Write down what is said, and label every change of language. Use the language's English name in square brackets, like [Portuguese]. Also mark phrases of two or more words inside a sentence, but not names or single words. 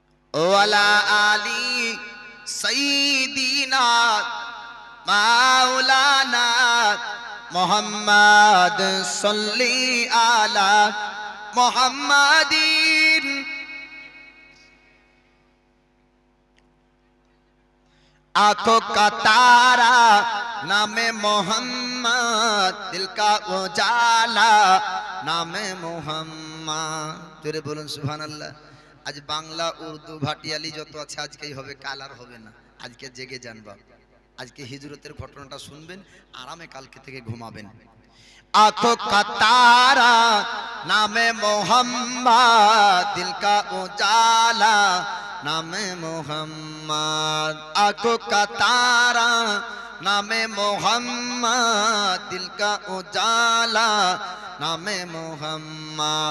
[Arabic] وعلى آل سيدنا مولانا محمد صل على محمد. [Urdu] آنکھوں کا تارا نامِ محمد، دل کا اجالا نامِ محمد. [Bangla] জোরে বলুন সুবহানাল্লাহ। আজ বাংলা উর্দু ভাটিয়ালি যত আছে আজকেই হবে, কাল আর হবে না। আজকে জেগে জানবা, আজকে হিজরতের ঘটনাটা শুনবেন, আরামে কালকে থেকে ঘুমাবেন। [Urdu] آنکھوں کا تارا نامِ محمد، دل کا اجالا نامِ محمد. آنکھوں کا تارا نامِ محمد، دل کا اجالا نامِ محمد.